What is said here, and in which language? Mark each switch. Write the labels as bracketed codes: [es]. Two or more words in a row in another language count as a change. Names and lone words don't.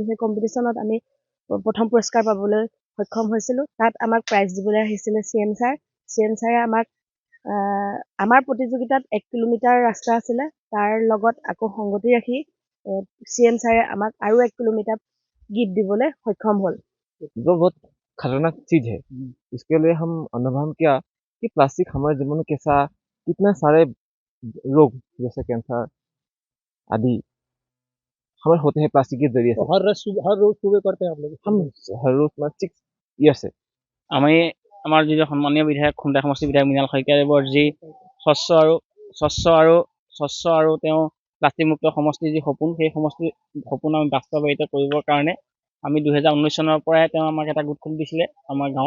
[as] সেই কম্পিটিশ্যনত আমি প্ৰথম পুৰস্কাৰ পাবলৈ সক্ষম হৈছিলোঁ। তাত আমাক প্ৰাইজ দিবলৈ আহিছিলে CM ছাৰ। CM ছাৰে আমাক আমাৰ প্ৰতিযোগিতাত 1 কিলোমিটাৰ ৰাস্তা আছিলে, তাৰ লগত আকৌ সংগতি ৰাখি CM ছাৰে আমাক আৰু 1 কিলোমিটাৰ গীত দিবলৈ সক্ষম হ'ল। [hi] जो बहुत खतरनाक चीज है, इसके लिए हम अनुभव किया कि प्लास्टिक हमारे जीवन में कैसा कितने सारे रोग जैसे कैंसर आदि हमें होते हैं प्लास्टिक के जरिए से। हर रोज सुबह करते हैं आप लोग? हम हर रोज 6 ईयर से [as] আমি আমাৰ যি সন্মানীয় বিধায়ক খুমটাই সমষ্টি বিধায়ক মৃণাল শইকীয়াদেৱৰ যি স্বচ্ছ আৰু তেওঁ প্লাষ্টিকমুক্ত সমষ্টিৰ যি সপোন, সেই সমষ্টিৰ সপোন আমি বাস্তৱায়িত কৰিবৰ কাৰণে আমি 2019 চনৰ পৰাই তেওঁ আমাক এটা গোট খুলি দিছিলে আমাৰ গাঁৱত।